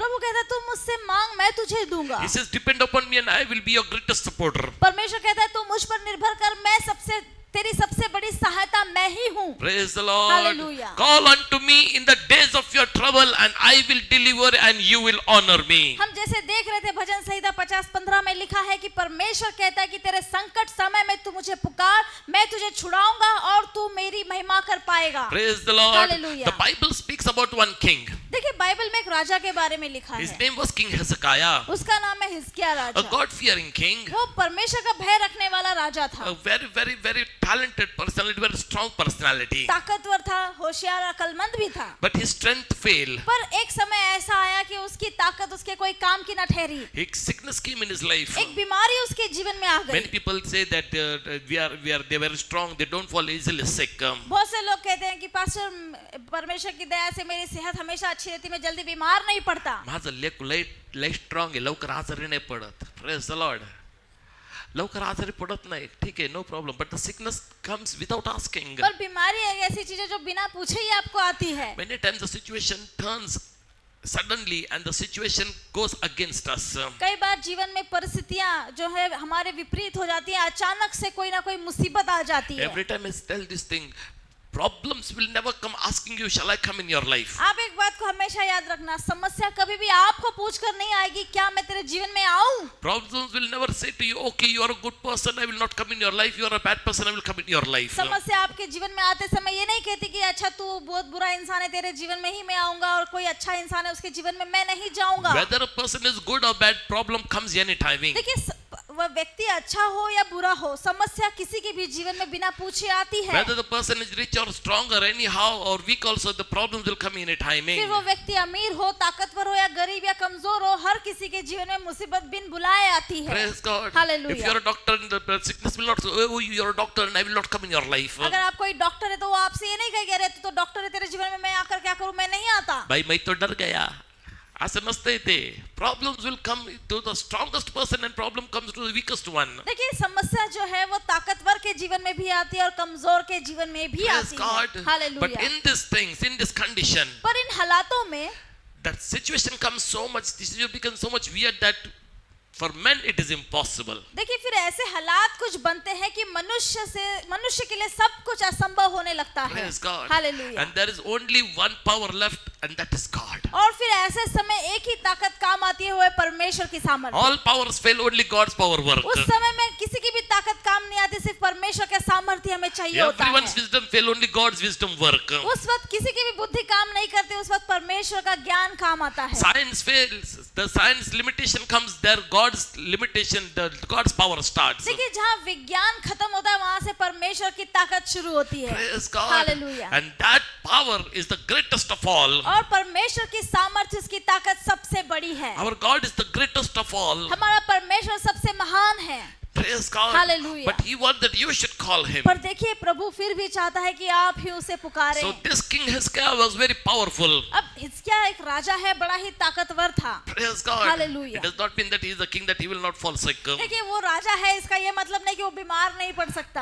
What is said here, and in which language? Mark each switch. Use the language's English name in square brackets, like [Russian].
[Hindi] प्रभु कहता है तू मुझसे मांग, मैं तुझे दूंगा। [English] He says, depend upon me and I will be your greatest supporter. [Hindi] परमेश्वर कहता है तू मुझ पर निर्भर कर, मैं तेरी सबसे बड़ी सहायता मैं ही हूँ। [English] Praise the Lord. Hallelujah. Call unto me in the days of your trouble and I will deliver and you will honor me. [Hindi] हम जैसे देख रहे थे भजन संहिता 50:15 में लिखा है कि परमेश्वर कहता है कि तेरे संकट समय में तू मुझे पुकार, मैं तुझे छुड़ाऊंगा और तू मेरी महिमा कर पाएगा। [English] Praise the Lord. Hallelujah. The Bible speaks about one king. [Hindi] देखिए बाइबल में एक राजा के बारे में लिखा [English] His [Hindi] है, [English] name was King Hezekiah, [Hindi] उसका नाम है हिजकिय्याह [English] a [Hindi] राजा। [English] God-fearing king, [Hindi] वो परमेश्वर का भय रखने वाला राजा था, [English] a very, very, very talented personality, very strong personality. [Hindi] ताकतवर था, होशियार अक्लमंद भी था। [English] But his strength failed. [Hindi] पर एक समय ऐसा आया कि उसकी ताकत उसके कोई काम की न ठहरी, [English] A sickness came in his life. [Hindi] एक बीमारी उसके जीवन में आ [English] Many [Hindi] गई। [English] people say that they are very strong, they don't fall easily sick. [Hindi] बहुत से लोग कहते हैं कि पास्टर परमेश्वर की दया से मेरी सेहत हमेशा अच्छी रहती, मैं जल्दी बीमार नहीं पड़ता। [Marathi] माझं लेक लय स्ट्रॉंग आहे, लवकर आजारी नाही पडत. [English] Praise the Lord. [Marathi] लवकर आजारी पडत नाही, ठीक आहे, no problem. [English] But the sickness comes without asking. [Hindi] पर बीमारी एक ऐसी चीज है जो बिना पूछे ही आपको आती है। [English] Many times the situation turns suddenly and the situation goes against us. [Hindi] कई बार जीवन में परिस्थितियां जो है हमारे विपरीत हो जाती हैं, अचानक से कोई ना कोई मुसीबत आ जाती है। [English] Every time I tell this thing, Problems will never come asking you, shall I come in your life? [Hindi] आप एक बात को हमेशा याद रखना, समस्या कभी भी आपको पूछकर नहीं आएगी क्या मैं तेरे जीवन में आऊं। [English] Problems will never say to you, okay, you are a good person, I will not come in your life. You are a bad person, I will come in your life. [Hindi] समस्या आपके जीवन में आते समय ये नहीं कहती कि अच्छा तू बहुत बुरा इंसान है, तेरे जीवन में ही मैं आऊंगा, और कोई अच्छा इंसान है उसके जीवन में मैं नहीं जाऊंगा। [English] Whether a person is good or bad, problem comes anytime. [Hindi] देखिए वह व्यक्ति अच्छा हो या बुरा हो, समस्या किसी के भी जीवन में बिना पूछे आती है। [English] Whether the person is rich or strong or anyhow or weak also, the problems will come anytime. [Hindi] फिर वो व्यक्ति अमीर हो, ताकतवर हो या गरीब या कमजोर हो, हर किसी के जीवन में मुसीबत बिन बुलाए आती है। [English] Praise God. Hallelujah. If you are a doctor, the sickness will not say, oh, you are a doctor and I will not come in your life. [Hindi] अगर आप कोई डॉक्टर है तो वो आपसे ये नहीं कहेगा अरे तू तो डॉक्टर है, तेरे जीवन में मैं आकर क्या करूं, मैं नहीं आता। भाई मैं तो डर गया, [Marathi] असं नसतंय ते. [English] Problems will come to the strongest person and problem comes to the weakest one. [Hindi] देखिए समस्या जो है वो ताकतवर के जीवन में भी आती है और कमजोर के जीवन में भी [English] Praise [Hindi] आती [English] God. [Hindi] है। [English] But [Hindi] hallelujah. [English] in these things, in this condition, [Hindi] पर इन हालातों में [English] that situation comes so much, this situation becomes so much weird that for men it is impossible. [Hindi] देखिए फिर ऐसे हालात कुछ बनते हैं कि मनुष्य के लिए सब कुछ असंभव होने लगता है। [English] Praise God. [Hindi] Hallelujah. [English] And there is only one power left and that is God. [Hindi] और फिर ऐसे समय एक ही ताकत काम आती है, वो है परमेश्वर की सामर्थ्य। [English] All powers fail, only God's power works. [Hindi] उस समय में किसी की भी ताकत काम नहीं आती, सिर्फ परमेश्वर के सामर्थ्य हमें चाहिए होता है। [English] Everyone's wisdom fail, only God's wisdom work. [Hindi] उस वक्त किसी की भी बुद्धि काम नहीं करती, उस वक्त परमेश्वर का ज्ञान काम आता है। [English] Science fails, the science limitation comes there, God's limitation, God's power starts. [Hindi] देखिए जहाँ विज्ञान खत्म होता है वहां से परमेश्वर की ताकत शुरू होती है। [English] Praise God. [Hindi] Hallelujah. [English] And that power is the greatest of all. [Hindi] और परमेश्वर की सामर्थ्य, उसकी ताकत सबसे बड़ी है। [English] Our God is the greatest of all. [Hindi] हमारा परमेश्वर सबसे महान है। [English] Praise God. Hallelujah. But He wants that you should call Him. [Hindi] पर देखिए प्रभु फिर भी चाहता है कि आप ही उसे पुकारें। [English] So this King Hezekiah was very powerful. [Hindi] अब हिजकिय्याह एक राजा है, बड़ा ही ताकतवर था। [English] Praise God. Hallelujah. It does not mean that he is a king that he will not fall sick. [Hindi] देखिए वो राजा है, इसका ये मतलब नहीं कि वो बीमार नहीं पड़ सकता।